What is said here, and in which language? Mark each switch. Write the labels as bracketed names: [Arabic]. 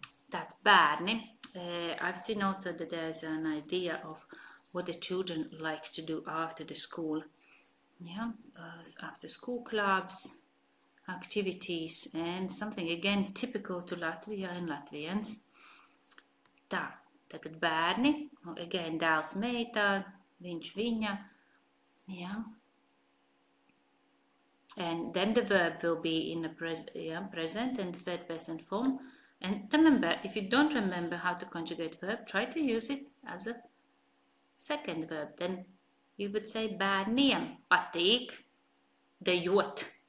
[English] That bērni, I've seen also that there's an idea of what the children like to do after the school, yeah, after school clubs, activities, and something again typical to Latvia and Latvians. [Latvian] Tātad bērni, [English] again [Latvian] dēls meita, viņš viņa, [English] yeah. And then the verb will be in the present and third person form. And remember, if you don't remember how to conjugate verb, try to use it as a second verb. Then you would say [Latvian] bērniem patīk dejot.